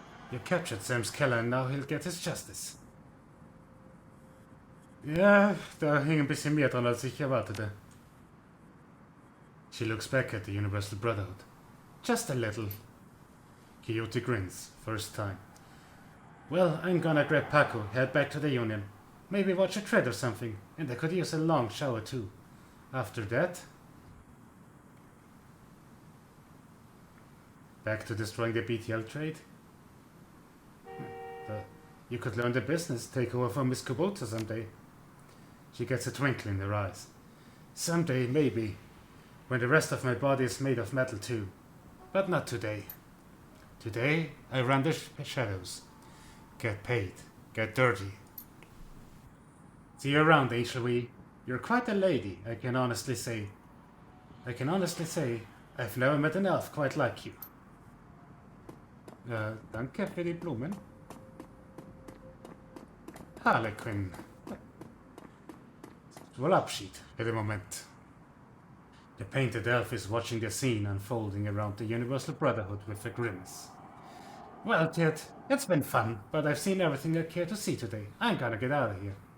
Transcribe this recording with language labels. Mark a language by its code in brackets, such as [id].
[en] You captured Sam's killer and now he'll get his justice. [de] Ja, da hing ein bisschen mehr dran, als ich erwartete. [en] She looks back at the Universal Brotherhood. Just a little. Coyote grins, first time. Well, I'm gonna grab Paco, head back to the Union. Maybe watch a thread or something, and I could use a long shower too. After that... Back to destroying the BTL trade? You could learn the business, take over from Miss Kubota someday. She gets a twinkle in her eyes. Someday, maybe, when the rest of my body is made of metal too. But not today. Today, I run the shadows. Get paid. Get dirty. See you around, Angel V. You're quite a lady, I can honestly say. I've never met an elf quite like you. [de] Danke für die Blumen. [en] Harlequin. [de] Wohl Abschied für den Moment. [en] The painted elf is watching the scene unfolding around the Universal Brotherhood with a grimace. Well, kid, it's been fun, but I've seen everything I care to see today. I'm gonna get out of here.